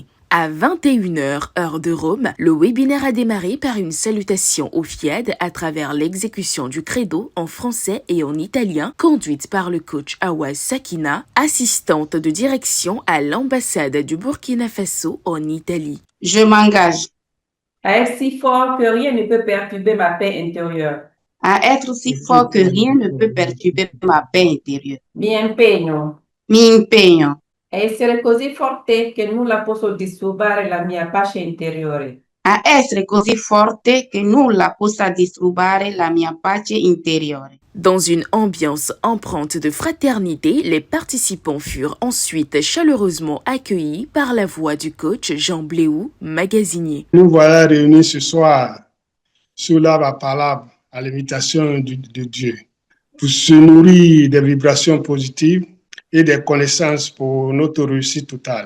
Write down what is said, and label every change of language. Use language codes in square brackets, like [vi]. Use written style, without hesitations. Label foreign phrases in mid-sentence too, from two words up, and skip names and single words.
[fr] À 21h, heure de Rome, le webinaire a démarré par une salutation au FIAD à travers l'exécution du credo en français et en italien, conduite par le coach Awaz Sakina, assistante de direction à l'ambassade du Burkina Faso en Italie. Je m'engage à être si fort que rien ne peut perturber ma paix intérieure. à être si fort que rien ne peut perturber ma paix intérieure. [it] Mi impegno Mi impegno a essere così forte che nulla possa disturbare la mia pace interiore. a essere così forte che nulla possa disturbare la mia pace interiore. [fr] Dans une ambiance empreinte de fraternité, les participants furent ensuite chaleureusement accueillis par la voix du coach Jean Bléou, magasinier. Nous voilà réunis ce soir sur la parole à l'invitation de Dieu pour se nourrir des vibrations positives et des connaissances pour notre réussite totale.